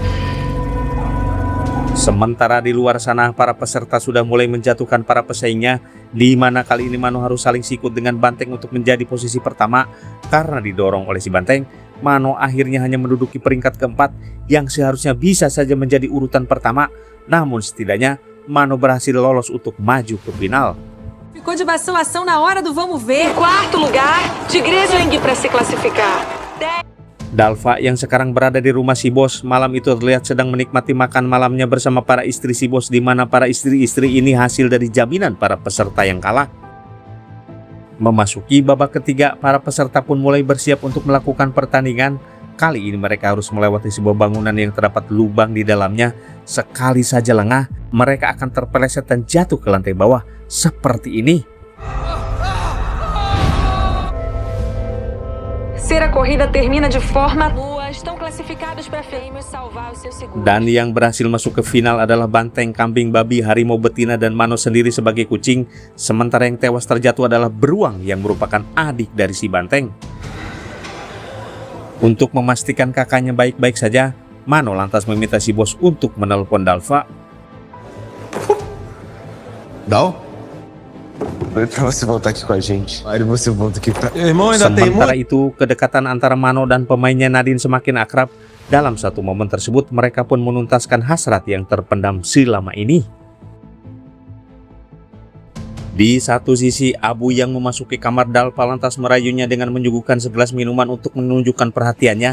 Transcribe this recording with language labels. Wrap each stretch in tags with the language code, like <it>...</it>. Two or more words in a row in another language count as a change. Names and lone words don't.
<id>Sementara di luar sana, para peserta sudah mulai menjatuhkan para pesaingnya, di mana kali ini Mano harus saling sikut dengan Banteng untuk menjadi posisi pertama. Karena didorong oleh si Banteng, Mano akhirnya hanya menduduki peringkat keempat, yang seharusnya bisa saja menjadi urutan pertama. Namun setidaknya Mano berhasil lolos untuk maju ke final.</id> <pt>Ficou de bastão ação na hora do vamos ver. Em quarto lugar, Tigrezinho para se classificar.</pt> <id>Dalva yang sekarang berada di rumah si bos malam itu terlihat sedang menikmati makan malamnya bersama para istri si bos, di mana para istri-istri ini hasil dari jaminan para peserta yang kalah. Memasuki babak ketiga, para peserta pun mulai bersiap untuk melakukan pertandingan. Kali ini mereka harus melewati sebuah bangunan yang terdapat lubang di dalamnya. Sekali saja lengah, mereka akan terpeleset dan jatuh ke lantai bawah seperti ini.</id> <pt>Se a corrida termina de forma boa, estão classificados para prêmios salvar os seus seguros.</pt> <id>Dan yang berhasil masuk ke final adalah banteng, kambing, babi, harimau betina, dan Mano sendiri sebagai kucing. Sementara yang tewas terjatuh adalah beruang yang merupakan adik dari si banteng. Untuk memastikan kakaknya baik-baik saja, Mano lantas meminta si bos untuk menelpon Dalva.</id> <pt>Dal? Pra você voltar aqui com a gente. Aí você volta aqui pra... Irmão,</pt> <id>Sementara itu, kedekatan antara Mano dan pemainnya Nadine semakin akrab. Dalam satu momen tersebut, mereka pun menuntaskan hasrat yang terpendam selama ini. Di satu sisi, Abu yang memasuki kamar Dalva lantas merayunya dengan menyuguhkan segelas minuman untuk menunjukkan perhatiannya.</id>